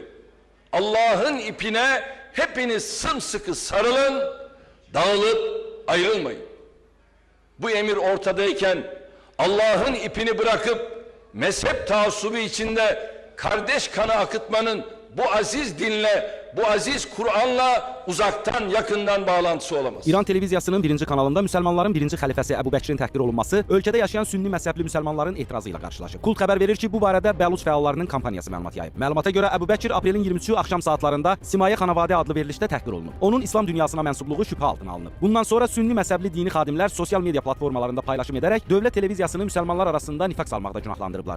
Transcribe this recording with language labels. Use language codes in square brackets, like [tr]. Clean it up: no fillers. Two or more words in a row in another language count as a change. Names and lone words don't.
[tr] Allah'ın ipine hepiniz sımsıkı sarılın, dağılıp ayrılmayın. Bu emir ortadayken Allah'ın ipini bırakıp mezhep taassubu içinde kardeş kanı akıtmanın bu aziz dinle, bu aziz Kur'an'la uzaktan yakından bağlantısı olamaz. [az] İran televiziyasının birinci kanalında Müslümanların birinci xəlifəsi Əbu Bəkirin təhqir olunması ölkədə yaşayan sünni məzhəbli müsəlmanların etirazı ilə qarşılaşıb. Kult xəbər verir ki, bu barədə Bəluç fəallarının kampaniyası məlumat yayıb. Məlumata görə Əbu Bəkir aprelin 23-ü axşam saatlarında Simayə Xanavadə adlı verilişdə təhqir olunub. Onun İslam dünyasına mənsubluğu şübhə altına alınıb. Bundan sonra sünni məzhəbli dini xadimlər sosial media platformalarında paylaşım edərək dövlət televiziyasını müsəlmanlar arasında nifaq salmaqda günahlandırıblar.